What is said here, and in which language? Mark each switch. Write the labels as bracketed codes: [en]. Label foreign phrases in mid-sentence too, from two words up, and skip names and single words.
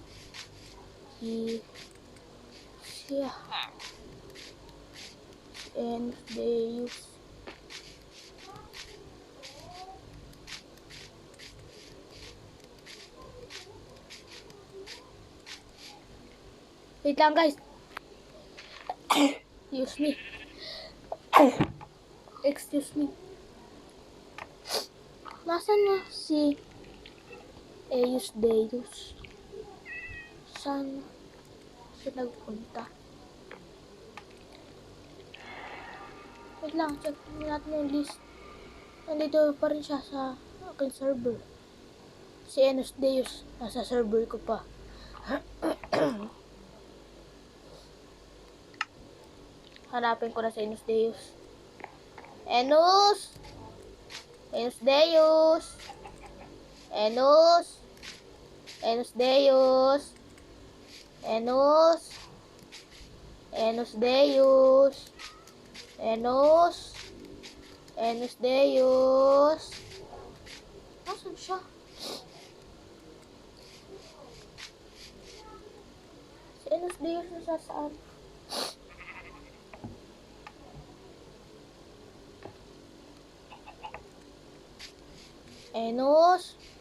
[tl] Siya. Enos Deus. Wait lang guys. [en] Excuse me. Excuse me. [tl] Nasaan na si Enos Deus? Saan siya nagpunta? Wait lang, check natin yung list. Nandito pa rin siya sa aking server. Si Enos Deus, nasa server ko pa. Hanapin ko na si Enos Deus. Enos Deus! Enos Deus! Enos Deus! Enos Deus! Nasaan siya? Si Enos Deus nasasaan? Enos?